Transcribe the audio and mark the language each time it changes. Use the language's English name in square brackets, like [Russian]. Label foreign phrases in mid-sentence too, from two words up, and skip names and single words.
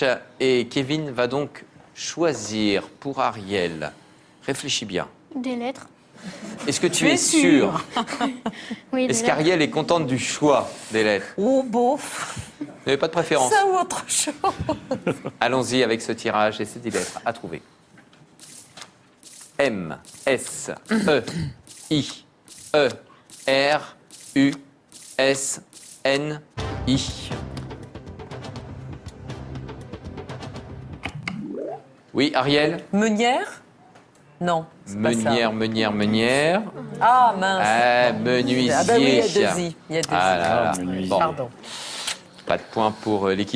[French] Et Kevin va donc choisir pour Ariel. Réfléchis bien. Des lettres. Est-ce que tu es sûr? Oui, des Est-ce lettres. qu'Ariel est contente du choix des lettres? Oh, bof, Vous n'avez pas de préférence? ça ou autre chose. Allons-y avec ce tirage et ces 10 lettres à trouver. M, S, E, I, E, R, U, S, N, I. Oui, Ariel? Meunière? Non, c'est pas ça. Meunière. Ah, mince. Menuisier. Ah bah oui, il y a deux i. Il y a deux Ah i. là là. menuisier. Bon. Pardon. Pas de points pour l'équipe